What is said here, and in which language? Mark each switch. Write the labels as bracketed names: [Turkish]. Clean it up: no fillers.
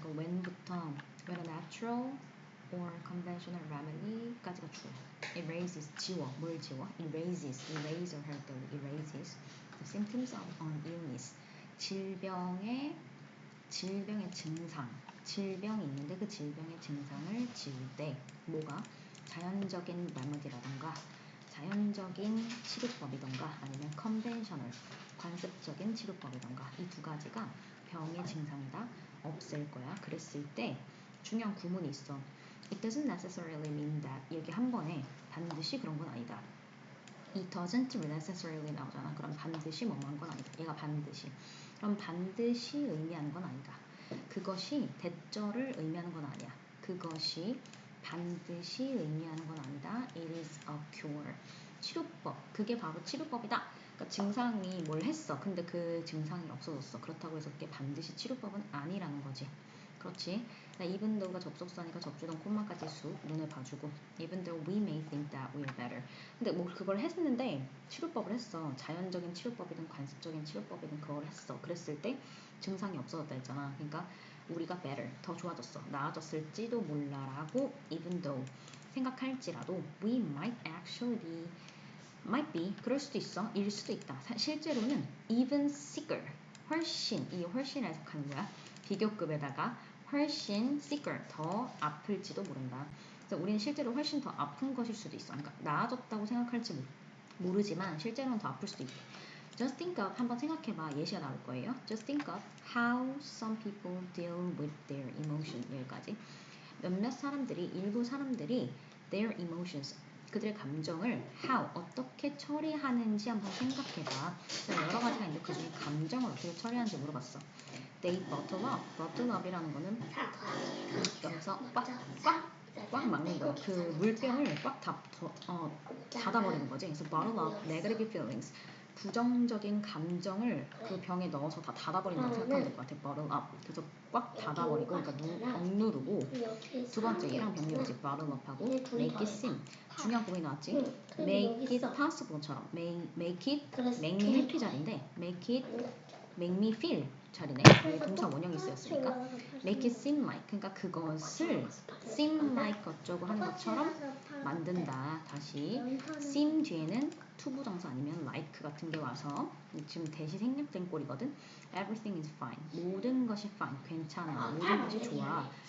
[English] 그 when부터 when a natural or conventional remedy까지가 주어. [Korean] erases, 지워. 뭘 지워? [English] eraser [Korean] 할 때 [English] erases the symptoms of an illness. [Korean] 질병의 증상. 질병이 있는데 그 질병의 증상을 지울 때 뭐가? 자연적인 레머디라던가 자연적인 치료법이던가 아니면 컨벤셔널 관습적인 치료법이던가 이 두 가지가 병의 증상을 다 없앨 거야. 그랬을 때 중요한 구문이 있어. [English] It doesn't necessarily mean that. [Korean] 이렇게 한 번에 반드시 그런 건 아니다. [English] It doesn't necessarily [Korean] 나오잖아. 그럼 반드시 뭐만 건 아니다. 얘가 반드시. 그럼 반드시 의미하는 건 아니다. 그것이 대절을 의미하는 건 아니야. 그것이 반드시 의미하는 건 아니다. [English] It is a cure. [Korean] 치료법. 그게 바로 치료법이다. 그러니까 증상이 뭘 했어. 근데 그 증상이 없어졌어. 그렇다고 해서 그게 반드시 치료법은 아니라는 거지. 그렇지. [English] even though가 [Korean] 접속사니까 접주동 콤마까지 쑥 눈에 봐주고 [English] even though we may think that we're better. [Korean] 근데 뭐 그걸 했는데 치료법을 했어. 자연적인 치료법이든 관습적인 치료법이든 그걸 했어. 그랬을 때 증상이 없어졌다 했잖아. 그러니까 우리가 better, 더 좋아졌어. 나아졌을지도 몰라라고 [English] even though [Korean] 생각할지라도 [English] we might actually be might be, [Korean] 그럴 수도 있어. 일 수도 있다. 실제로는 [English] even sicker, [Korean] 훨씬, 이 훨씬 해석하는 거야. 비교급에다가 훨씬 sicker, 더 아플지도 모른다. 그래서 우리는 실제로 훨씬 더 아픈 것일 수도 있어. 그러니까 나아졌다고 생각할지 모르지만 실제로는 더 아플 수도 있대. [English] Just think of, [Korean] 한번 생각해봐. 예시가 나올 거예요. [English] Just think of how some people deal with their emotion. [Korean] 여기까지. 몇몇 사람들이, 일부 사람들이 their emotions, 그들의 감정을 how, 어떻게 처리하는지 한번 생각해봐. 여러 가지가 있는데 그 중에 감정을 어떻게 처리하는지 물어봤어. [English] They bottle up. [Korean] bottle up이라는 거는 여기서 꽉 막는 거야. 그 물병을 꽉 닫아버리는 거지. 그래서 [English] bottle up negative feelings. [Korean] 부정적인 감정을 그 병에 넣어서 다 닫아버린다고 생각하면 될 것 같아. [English] bottle up. [Korean] 그래서 꽉 닫아버리고, 그러니까 억누르고. 두 번째, 얘랑 병렬이지. [English] bottle up하고 make it seem. [Korean] 중요한 부분이 나왔지. [English] make it possible처럼. make it, make me happy 자리인데 make me feel 자리네. [Korean] 여기 동사 원형이 쓰였으니까. [English] make it seem like. [Korean] 그러니까 그것을 seem like 어쩌고 하는 것처럼 만든다. 다시 seem 뒤에는 투부정사 아니면 like 같은 게 와서 지금 대시 생략된 꼴이거든. [English] everything is fine. [Korean] 모든 것이 fine. 괜찮아. 모든 것이 좋아.